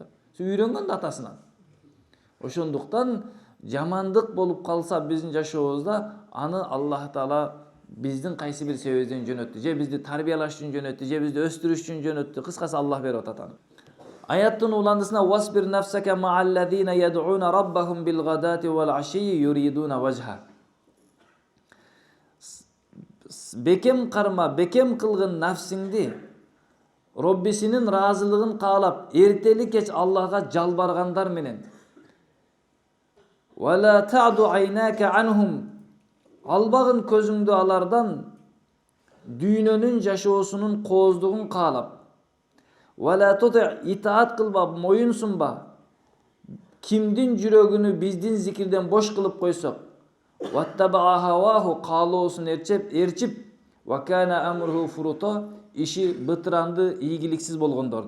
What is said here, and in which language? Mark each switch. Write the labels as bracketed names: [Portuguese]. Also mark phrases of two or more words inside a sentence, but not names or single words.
[Kyrgyz] Үйрөнгөн да атасынан. Ошондуктан жамандык болуп калса биздин жашообузда, аны Аллах Таала биздин кайсы бир себебибизден жөнөттү, же бизди тарбиялаш үчүн жөнөттү, же бизди өстүрүш үчүн жөнөттү. Кыскасы Аллах берип атат аны. Аяттын уландысына [Arabic] «واصبر نفسك مع الذين يدعون ربهم بالغداة والعشي يريدون وجه». [Kyrgyz] Бекем карма, бекем кылгын нафсиңди Роббисинин разылыгын каалап, эртели кеч Аллахка жалбаргандар менен. [Arabic] «ولا تعد عيناك عنهم». [Kyrgyz] Албагын көзүңдү алардан, дүйнөнүн жашоосунун кооздугун каалап. [Arabic] «ولا تطع» [Kyrgyz] итаат кылба, моюн сунба. Кимдин жүрөгүнү биздин зикирден бош кылып койсок, [Arabic] «واتبع هواه» [Kyrgyz] каалоосун эрчип, [Arabic] «وكان أمره فرطا» [Kyrgyz] иши бытыранды, ийгиликсиз болгондорду.